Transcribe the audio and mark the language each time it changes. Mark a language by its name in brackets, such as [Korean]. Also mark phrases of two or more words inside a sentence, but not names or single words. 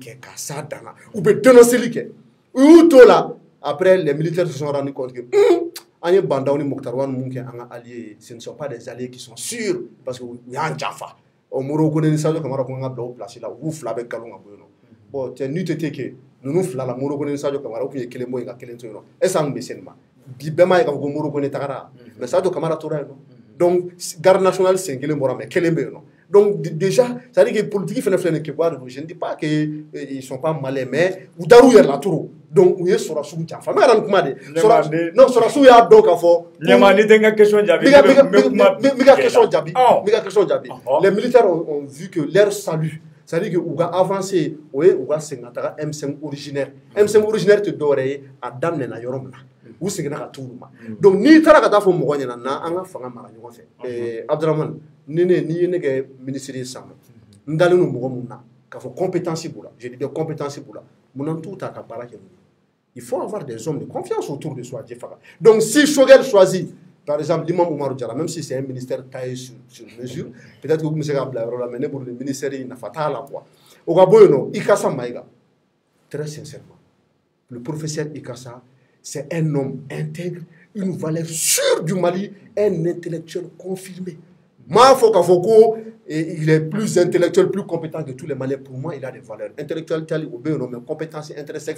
[French] après les militaires se sont rendus compte [Bambara] que an ye bandaw ni Mokhtar Wane mun kɛ an ka [French] alliés ce ne sont pas des alliés qui sont sûrs [Bambara] parce que u y'an jafa Modibo Konɛ ni Sadio Kamara ko n ka bila o place la u b'u fila bɛɛ galon ka bɔ yen nɔ bon cɛ n'eût été que ninnu fila la Modibo Konɛ ni Sadio Kamara u tun ye kelen bɔ yen ka kelen to yen nɔ est ce que an tun bɛ se nin ma bi bɛɛ m'a ye k'a fɔ ko Modibo Konɛ tagara mais Sadio Kamara tora yen nɔ [French] donc garde nationale [Bambara] sen kelen bɔra mais kelen bɛ yen nɔ [French] donc déjà ça veut dire que politique [Bambara] fɛnɛ filɛ nin ye kɛwari [French] je ne dis pas que ils sont pas malins mais u [Bambara] dar'u yɛrɛ la trop donc u ye sɔrɔsiw janfa n bɛ ka na nin kuma de non sɔrɔsiw y'a dɔn k'a fɔ ɲɛma ni tɛ n ka question jaabi n ka question jaabi [French] les militaires ont vu que leur salut c'est-à-dire que [Bambara] u ka avancé o ye u ka segin ka taga M5 originaire tɛ dɔwɛrɛ ye a daminɛna yɔrɔ min na u seginna ka t'olu ma donc n'i taara ka taa fɔ mɔgɔ ɲɛna na an ka fanga mara ɲɔgɔn fɛ Abdramane n'i ye ne kɛ ministre ye san n dalen don mɔgɔ mun na k'a [French] fɔ compétence b'u la je dis de compétence b'u la [Bambara] mun na t'u ta ka baara kɛ n'u ye [French] il faut avoir des hommes de confiance autour de soi Faga donc si Choguel choisit par exemple Imam Umaru Diarra même si c'est un ministère taillé sur mesure peut-être que vous me savez [Bambara] bila yɔrɔ la mais ne bolo [French] le ministère [Bambara] yi nafa t'a la quoi o ka bɔ yen nɔ [French] Ikasa Maïga très sincèrement le professeur Ikasa c'est un homme intègre, une valeur sûre du Mali, un intellectuel confirmé. Il est plus intellectuel, plus compétent que tous les Maliens. Pour moi, il a des valeurs intellectuelles, mais compétences intrinsèques.